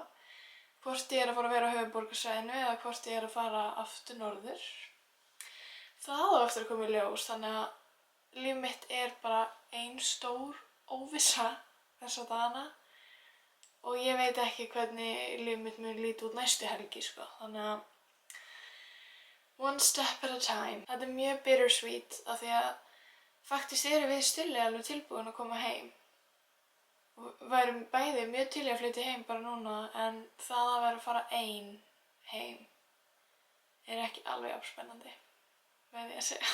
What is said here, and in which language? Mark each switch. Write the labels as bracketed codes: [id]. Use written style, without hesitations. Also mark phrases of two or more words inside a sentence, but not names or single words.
[is] Hvort ég að fara að vera á höfuðborgarsvæðinu eða hvort ég að fara aftur norður. Það á eftir að koma í ljós, þannig að líf mitt bara ein stór óvissa þessa dagana. Og ég veit ekki hvernig líf mitt mun líta út næstu helgi, sko. Þannig að [en] one step at a time. [is] Þetta mjög bittersweet af því að faktist við Stulli alveg tilbúin að koma heim. og værum bæði mjög til í að flytja heim bara núna, en það að vera að fara ein heim er ekki alveg afspennandi, með því að segja.